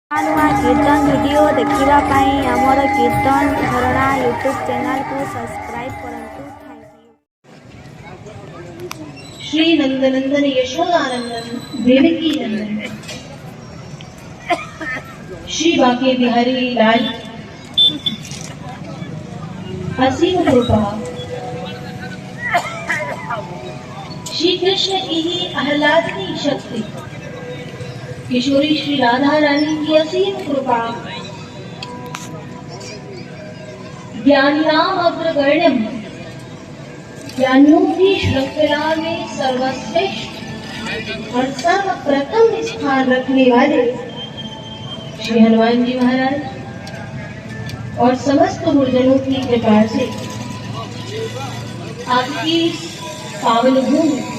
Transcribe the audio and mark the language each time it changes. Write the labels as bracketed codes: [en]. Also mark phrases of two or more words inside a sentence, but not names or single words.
[or] ନୂଆ କୀର୍ତ୍ତନ ଭିଡ଼ିଓ ଦେଖିବା ପାଇଁ ଆମର କୀର୍ତ୍ତନ ଝରଣା ୟୁଟ୍ୟୁବ୍ ଚ୍ୟାନେଲକୁ ସବସ୍କ୍ରାଇବ୍ କରନ୍ତୁ। [hi] श्री नंदनंदन यशोदानंदन देवकी नंदन श्री बाके बिहारी लाल असीम कृपा श्री कृष्ण की ही आह्लादनी शक्ति किशोरी श्री राधा रानी की असीम कृपा [sa] ज्ञानिनाम अग्रगण्यम [hi] ज्ञानियों की श्रृंखला में सर्वश्रेष्ठ और सर्वप्रथम स्थान रखने वाले श्री हनुमान जी महाराज और समस्त गुरुजनों की कृपा से आपकी पावन भूमि